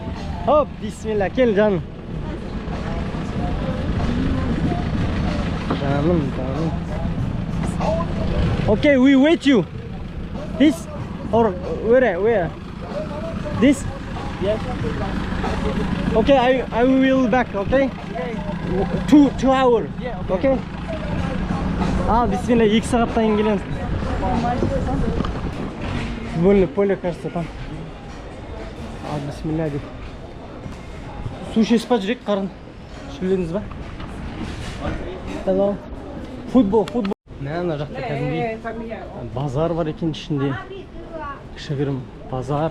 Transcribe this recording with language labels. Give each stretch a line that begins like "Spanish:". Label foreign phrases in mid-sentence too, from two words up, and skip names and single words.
Kazakh: Хоп, бисмилля, кел жаным. Жаным.
English: Okay, we wait you. This or where? This? Yes. Okay, I will back, okay? 2 hour. Okay.
Kazakh: Бисмилля, 2 сағаттан кейін келеміз.
Russian: Футбольное поле, кажется, там.
Kazakh: Бисмилля деп. Су ішесіз ба, жүрек қарын? Шөлдіңіз ба? Футбол. Ана жақта кәдімгідей базар бар екен ішінде. Кішігірім базар.